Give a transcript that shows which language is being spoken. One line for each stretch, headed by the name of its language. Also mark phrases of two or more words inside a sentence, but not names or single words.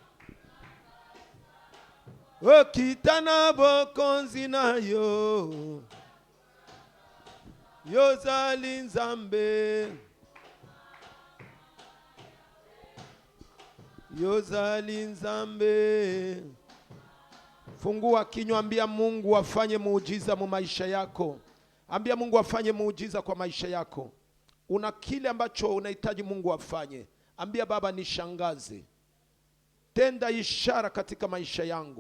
Lingala: O kitana bokonzi nayo. Yozali nzambe. Yozali nzambe.
Swahili: Fungua kinywa, ambia Mungu afanye muujiza mu maisha yako. Ambia Mungu afanye muujiza kwa maisha yako. Una kile ambacho unahitaji Mungu afanye. Ambia Baba nishangaze. Tenda ishara katika maisha yangu.